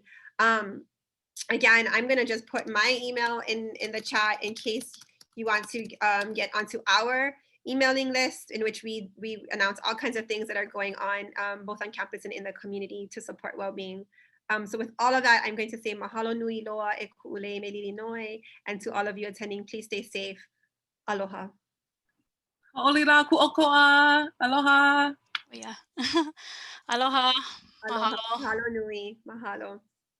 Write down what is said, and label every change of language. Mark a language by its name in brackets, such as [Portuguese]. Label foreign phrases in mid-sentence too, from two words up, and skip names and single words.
[English] Again, I'm going to just put my email in the chat in case you want to get onto our emailing list, in which we announce all kinds of things that are going on both on campus and in the community to support well-being. So with all of that, I'm going to say [Hawaiian] mahalo nui loa e ku'ule me lili noi, [English] and to all of you attending, please stay safe. Aloha. [Hawaiian] Olira ku'oko'a. Aloha. [English] Yeah. Aloha. Aloha. Mahalo. [Hawaiian] Mahalo nui. Mahalo.